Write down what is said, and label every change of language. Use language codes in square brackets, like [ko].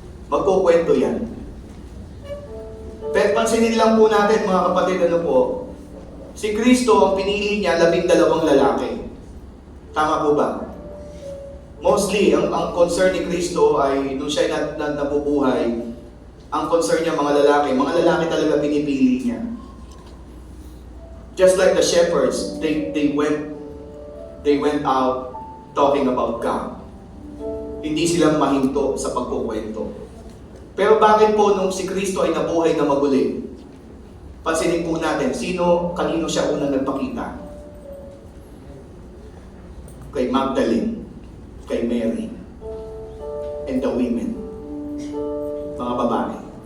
[tl] Magkukwento yan. Pero pansinin lang po natin, mga kapatid, ano po, si Kristo, ang pinili niya, 12 lalaki. Tama po ba? Mostly, ang concern ni Kristo ay, nung siya nabubuhay, ang concern niya mga lalaki talaga pinipili niya. [en] Just like the shepherds, they went out talking about God. [tl] Hindi sila mahinto sa pagkukwento. Pero bakit po nung si Kristo ay nabuhay na maguli? Pansinin po natin, kanino siya unang nagpakita? Kay Magdalene, kay Mary, [en] and the women, [tl] mga babae.